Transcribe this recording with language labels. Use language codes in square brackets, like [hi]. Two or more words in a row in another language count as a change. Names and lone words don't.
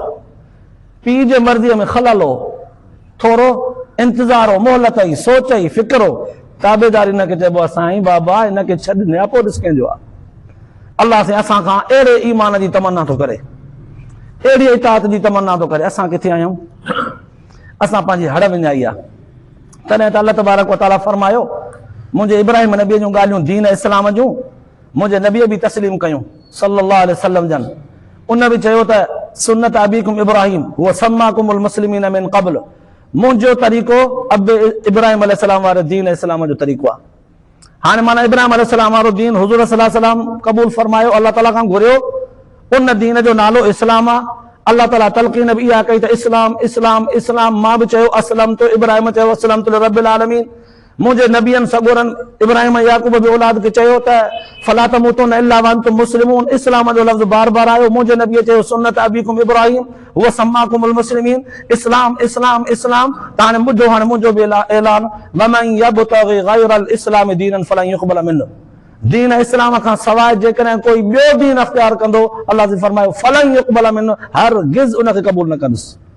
[sd] पीउ जे मर्ज़ीअ में खलल हो, थोरो इंतज़ार हो, मोहलत ई, सोच ई, फिक्र हो, ताबेदारी हिनखे चइबो आहे साईं बाबा हिनखे छॾ, न्यापो ॾिस कंहिंजो आहे। अल्लाह से असां खां अहिड़े ईमान जी तमन्ना थो करे, अहिड़ी इताअत जी तमन्ना थो करे। असां किथे आहियूं? असां पंहिंजी हड़ विञाई आहे। तॾहिं त अल्लाह [ar] تبارك وتعالى [sd] फरमायो मुंहिंजे इब्राहिम नबीअ जूं ॻाल्हियूं दीन इस्लाम जूं मुंहिंजे नबीअ बि तस्लीम कयूं [ar] صلى الله عليه وسلم [sd] जन। उन बि चयो त [ar] سنة أبيكم إبراهيم هو سماكم المسلمين من قبل, [sd] मुंहिंजो तरीक़ो अब इब्राहिम अलैहिस्सलाम वारे दीन इस्लाम जो तरीक़ो आहे। हाणे माना इब्राहिम अलैहिस्सलाम वारो दीन हुज़ूर [ar] صلى الله عليه وسلم [sd] क़बूल फरमायो, अल्लाह ताला खां घुरियो, उन दीन जो नालो इस्लाम आहे। अल्लाह ताला तलक़ीन बि इहा कई त इस्लाम इस्लाम इस्लाम। मां बि चयो [ar] أسلمت, [sd] इब्राहिम चयो [ar] أسلمت لرب العالمين. [sd] मुंहिंजे नबियनि सगोरनि इब्राहिम याकूब बि औलाद खे चयो त [ar] فلا تموتن إلا وأنتم مسلمون. [sd] इस्लाम जो लफ़्ज़ बार बार आयो। मुंहिंजे नबीअ चयो [ar] سنة أبيكم إبراهيم هو سماكم المسلمين, [sd] इस्लाम इस्लाम इस्लाम। त हाणे मुंहिंजो बि ऐलान, [ar] ومن يبتغ غير الإسلام دينا فلن يقبل منه. [sd] दीन इस्लाम खां सवाइ जेकॾहिं कोई ॿियो दीन अख़्तियार कंदो, अल्लाह जी फरमायो [ar] فلن يقبل منه, [sd] हरगिज़ उनखे क़बूल न कंदुसि।